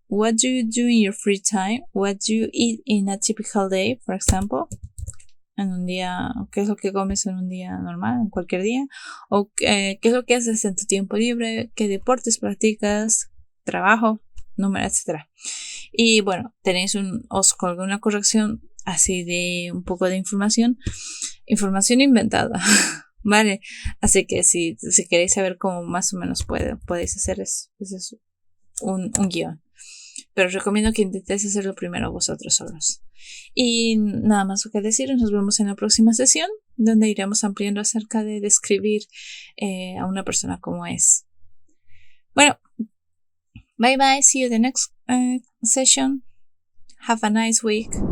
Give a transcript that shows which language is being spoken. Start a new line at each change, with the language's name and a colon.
English: What do you do in your free time? What do you eat in a typical day, for example?
Spanish: En un día, ¿qué es lo que comes en un día normal, en cualquier día? O ¿qué es lo que haces en tu tiempo libre? ¿Qué deportes practicas? Trabajo, número, etcétera. Y bueno, tenéis os colgué una corrección así de un poco de información inventada, ¿vale? Así que si queréis saber cómo más o menos podéis hacer es un guión. Pero os recomiendo que intentéis hacerlo primero vosotros solos. Y nada más que deciros, nos vemos en la próxima sesión, donde iremos ampliando acerca de describir a una persona como es.
English: Bueno, bye bye, see you the next session. Have a nice week.